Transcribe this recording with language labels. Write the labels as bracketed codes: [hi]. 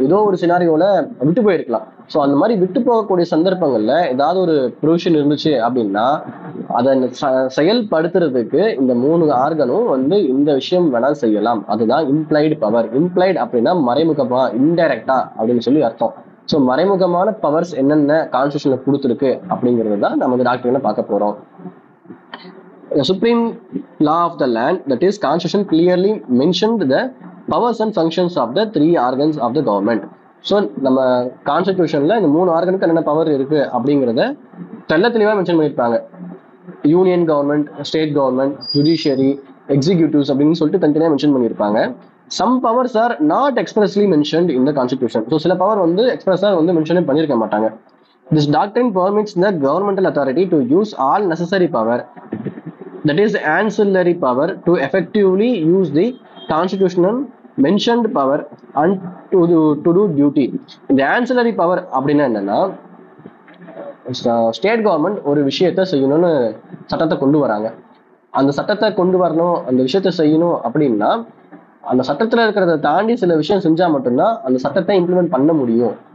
[ta] ஏதோ ஒரு சினாரியோல விட்டு போயிருக்கலாம். ஸோ அந்த மாதிரி விட்டு போகக்கூடிய சந்தர்ப்பங்கள்ல ஏதாவது ஒரு ப்ரொவிஷன் இருந்துச்சு அப்படின்னா அதை செயல்படுத்துறதுக்கு இந்த 3 ஆர்கனும் வந்து இந்த விஷயம் வேணா செய்யலாம். அதுதான் இம்ப்ளைடு பவர். இம்ப்ளைடு அப்படின்னா மறைமுகமா, இன்டைரக்டா அப்படின்னு சொல்லி அர்த்தம். ஸோ மறைமுகமான பவர்ஸ் என்னென்ன கான்ஸ்டியூஷன்ல கொடுத்துருக்கு அப்படிங்கிறது தான் நம்ம டாக்டர்ல பார்க்க போறோம். [en] The supreme law of the land, that is constitution, clearly mentioned the powers and functions of the 3 organs of the government. [ta] So நம்ம கான்ஸ்டிடியூஷன்ல இந்த 3 ஆர்கனுக்கு என்னென்ன பவர் இருக்கு அப்படிங்கிறத தெள்ள தெளிவா மென்ஷன் பண்ணியிருப்பாங்க. Union government, state government, judiciary, executives அப்படின்னு சொல்லிட்டு தனித்தனியாக மென்ஷன் பண்ணியிருப்பாங்க. [en] Some powers are not expressly mentioned in the constitution. [ta] So சில பவர் வந்து எக்ஸ்பிரஸா வந்து மென்ஷனே பண்ணியிருக்க மாட்டாங்க. [en] This doctrine permits the governmental authority to use all necessary power, that is ancillary power, to effectively use the constitutional mentioned power and to do duty. [ta] இந்த ancillary power அப்படின்னா என்னன்னா, state government ஒரு விஷயத்த செய்யணும்னு சட்டத்தை கொண்டு வராங்க. அந்த சட்டத்தை கொண்டு வரணும், அந்த விஷயத்த செய்யணும் அப்படின்னா அந்த சட்டத்துல இருக்கிறத தாண்டி சில விஷயம் செஞ்சா மட்டும்தான் அந்த சட்டத்தை இம்ப்ளிமெண்ட் பண்ண முடியும்.